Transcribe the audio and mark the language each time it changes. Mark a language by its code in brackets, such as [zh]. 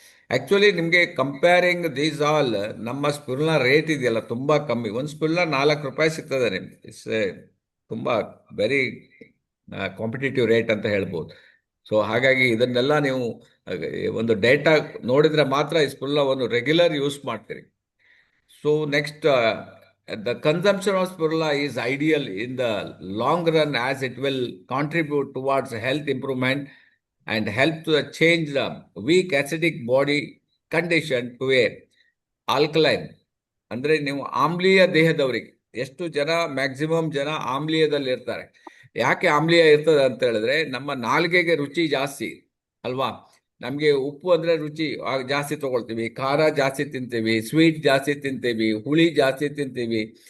[kn] Actually ನಿಮಗೆ [en] comparing these all, [kn] ನಮ್ಮ spirulina rate ಇದೆಯಲ್ಲ ತುಂಬ ಕಮ್ಮಿ. ಒಂದು ಸ್ಪಿರುಲಿನಾ ₹4 ಸಿಗ್ತದೆ ನಿಮ್ಗೆ. ಇಟ್ಸ್ ತುಂಬ ವೆರಿ ಕಾಂಪಿಟೇಟಿವ್ ರೇಟ್ ಅಂತ ಹೇಳ್ಬೋದು. ಸೊ ಹಾಗಾಗಿ ಇದನ್ನೆಲ್ಲ ನೀವು ಒಂದು ಡೇಟಾ ನೋಡಿದ್ರೆ ಮಾತ್ರ ಈ ಸ್ಪಿರುಲಿನಾ ಒಂದು ರೆಗ್ಯುಲರ್ ಯೂಸ್ ಮಾಡ್ತೀರಿ. [en] So next, the consumption of spirulina is ideal in the long run, as it will contribute towards health improvement and help to change the weak acidic body condition to a alkaline. [kn] ಅಂದ್ರೆ ನೀವು ಆಮ್ಲೀಯ ದೇಹದವರಿಗೆ, ಎಷ್ಟು ಜನ maximum ಜನ ಆಮ್ಲೀಯದಲ್ಲಿ ಇರ್ತಾರೆ. ಯಾಕೆ ಆಮ್ಲೀಯ ಇರ್ತದೆ ಅಂತ ಹೇಳಿದ್ರೆ, ನಮ್ಮ ನಾಲಿಗೆಗೆ ರುಚಿ ಜಾಸ್ತಿ ಅಲ್ವಾ. ನಮಗೆ ಉಪ್ಪು ಅಂದ್ರೆ ರುಚಿ ಜಾಸ್ತಿ ತಗೊಳ್ತೀವಿ, ಖಾರ ಜಾಸ್ತಿ ತಿಂತೀವಿ, ಸ್ವೀಟ್ ಜಾಸ್ತಿ ತಿಂತೀವಿ, ಹುಳಿ ಜಾಸ್ತಿ ತಿಂತೀವಿ.